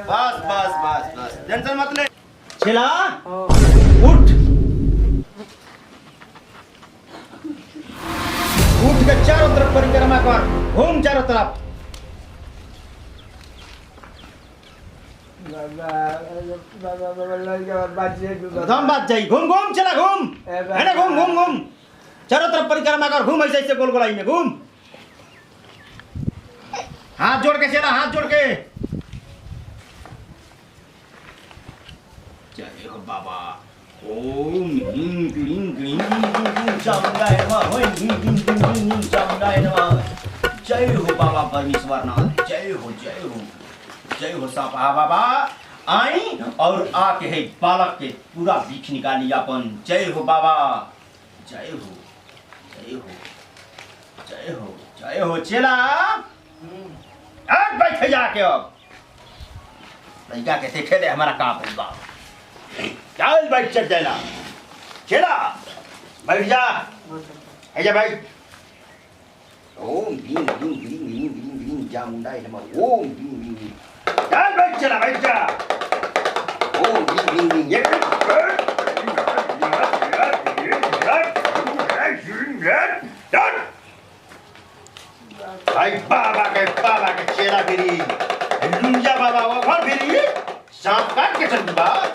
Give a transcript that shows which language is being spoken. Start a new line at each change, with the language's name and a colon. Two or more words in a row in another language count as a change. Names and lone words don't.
Bhojpuri: बस टेंशन मत ले चेला उठ के चारों तरफ परिक्रमा कर घूम चारों तरफ दम बात जाई घूम चला घूम है ना घूम चारों तरफ परिक्रमा कर घूम ऐसे गोल गोलाई में घूम हाथ जोड़ के चला हाथ जोड़ के जय हो बाबा
Sanskrit: ओम ह्रीं क्लीं ग्रीं चामुंडाय नमः ओम ह्रीं क्लीं चामुंडाय नमः
Bhojpuri: जय हो बाबा परमेश्वर नाथ जय हो सापा बाबा आई और आके है बालक के पूरा बीख निकाली अपन जय हो बाबा जय हो चेला अब बैठे जाके अब लड़का के देखे ले हमारा काम होगा चल बैठ चेला बैठ जा है भाई
Sanskrit: ओम भीम भीम भीम भीम भीम भीम चामुंडाय नमः ओम भीम भीम
Bhojpuri: चल बैठ चला बैठ जा
Sanskrit: ओम भीम भीम ये
Bhojpuri: भाई बाबा के चेला गिरी लुंजा बाबा वो घर गिरी सांप काट के चल बा